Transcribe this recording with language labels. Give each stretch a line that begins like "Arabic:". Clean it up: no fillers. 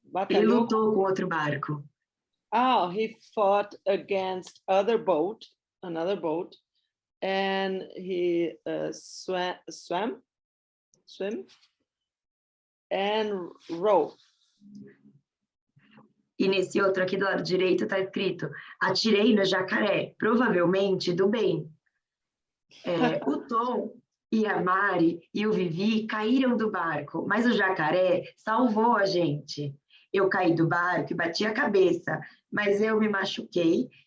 Portuguese: Ele lutou com outro barco.
English: Oh, he fought against another boat, and he swam, and rowed.
Portuguese: E nesse outro aqui do lado direito está escrito: atirei no jacaré, provavelmente do bem. O Tom e a Mari e o Vivi caíram do barco, mas o jacaré salvou a gente. Eu caí do barco e bati a cabeça, mas eu me machuquei